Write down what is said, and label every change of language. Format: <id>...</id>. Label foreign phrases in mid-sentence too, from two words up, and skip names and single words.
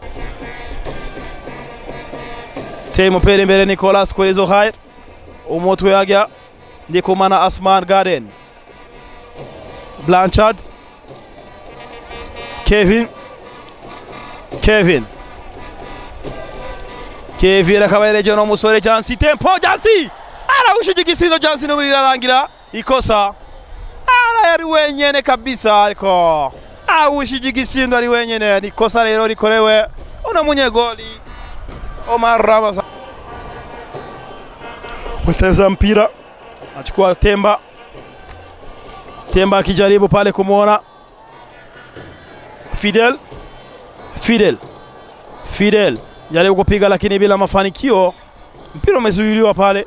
<rn>te umupira imbere Nicolas kuri Zuhair, umutwe yajya Ndikumana Asman Garden Blanchard Kevin akaba yereje no musore Jansi, tempo Jansi arawushije igisindo Jansi no birarangira ikosa, yari wenyene kabisa, ariko awushije igisindo ari wenyene. Ikosa rero rikorewe una munyegoli Omar Ramazan.</rn> <sw>Poteza mpira achukua Temba akijaribu pale kumuona Fidel jaribu kupiga lakini bila mafanikio, mpira umezuiliwa pale.</sw>